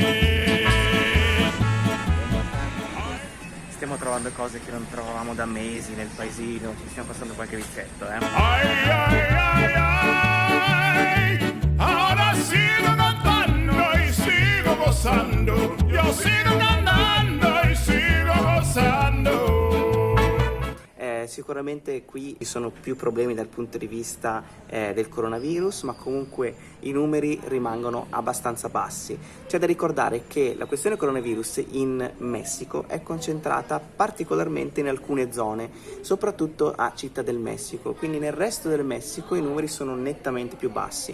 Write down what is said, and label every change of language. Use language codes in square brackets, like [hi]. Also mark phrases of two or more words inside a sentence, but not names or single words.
[it] Stiamo trovando cose che non trovavamo da mesi nel paesino, ci stiamo passando qualche viccetto, Ay, ay, ay, ay, [es] ahora sigo cantando y sigo gozando, yo sigo cantando y sigo gozando. [it] Sicuramente qui ci sono più problemi dal punto di vista del coronavirus, ma comunque i numeri rimangono abbastanza bassi. C'è da ricordare che la questione coronavirus in Messico è concentrata particolarmente in alcune zone, soprattutto a Città del Messico, quindi nel resto del Messico i numeri sono nettamente più bassi.